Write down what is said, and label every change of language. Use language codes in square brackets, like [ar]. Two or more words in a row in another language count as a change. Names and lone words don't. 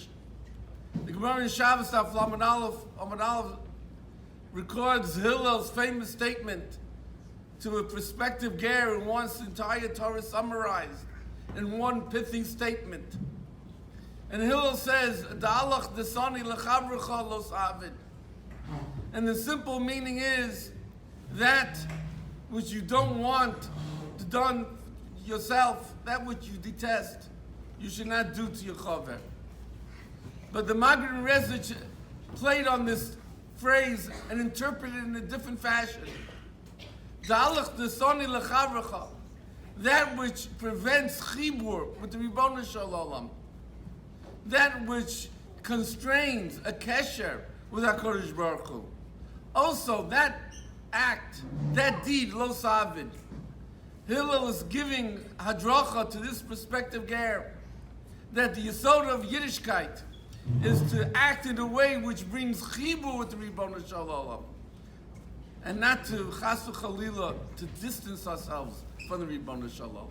[en] The Gemara in Shabbos [he] Daf Lamed Aleph [en] records Hillel's famous statement to a prospective ger who wants the entire Torah summarized in one pithy statement. And Hillel says, [arc] Da'alach desani lechavrecha los avid. [en] And the simple meaning is that which you don't want to done yourself, that which you detest, you should not do to your chaver. But the Magen Rezich played on this phrase and interpreted it in a different fashion. [arc] Da'alach desani lechavrecha, [en] that which prevents chibur with the [he] Ribono Shel Olam, [en] that which constrains a kesher with [he] HaKadosh Baruch Hu. [en] Also, that act, that deed, [arc] lo savid. [en] Hillel is giving hadracha to this prospective ger that the yesod of Yiddishkeit is to act in a way which brings chibur with the [he] Ribono Shel Olam, [en] and not to [he] chasu chalila, [en] to distance ourselves from the [he] Ribono Shel Olam.